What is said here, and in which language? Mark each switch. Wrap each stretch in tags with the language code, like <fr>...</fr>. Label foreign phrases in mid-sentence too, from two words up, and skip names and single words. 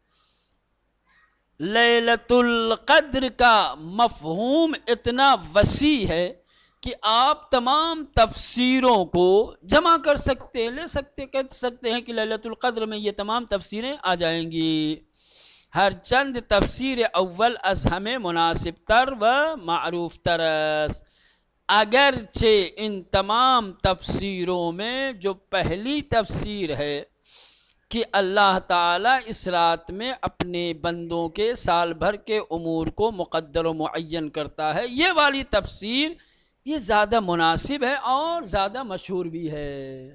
<ur>لیلۃ القدر کا مفہوم اتنا وسیع ہے کہ آپ تمام تفسیروں کو جمع کر سکتے، لے سکتے، کہہ سکتے ہیں کہ لیلۃ القدر میں یہ تمام تفسیریں آ جائیں گی.</ur> <fa>ہر چند تفسیر اول از ہمیں مناسب تر و معروف تر است.</fa> <ur>اگرچہ ان تمام تفسیروں میں جو پہلی تفسیر ہے کہ اللہ تعالیٰ اس رات میں اپنے بندوں کے سال بھر کے امور کو مقدر و معین کرتا ہے، یہ والی تفسیر یہ زیادہ مناسب ہے اور زیادہ مشہور بھی ہے.</ur>